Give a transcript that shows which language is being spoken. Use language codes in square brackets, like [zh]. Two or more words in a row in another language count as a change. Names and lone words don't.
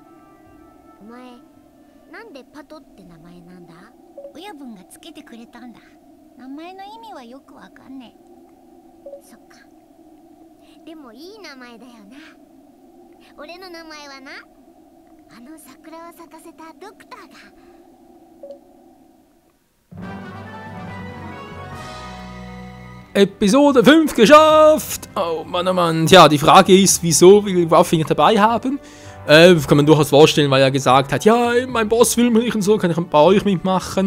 [ja] お前なんでパトって名前なんだ？親分がつけてくれたんだ。名前の意味はよくわかんねえ。そっか。でもいい名前だよな。俺の名前はな、あの桜を咲かせたドクターが。 [de] Episode 5 geschafft! Oh Mann. Tja, die Frage ist, wieso will ich Waffe nicht dabei haben? Kann man durchaus vorstellen, weil er gesagt hat, ja, mein Boss will mich und so, kann ich bei euch mitmachen.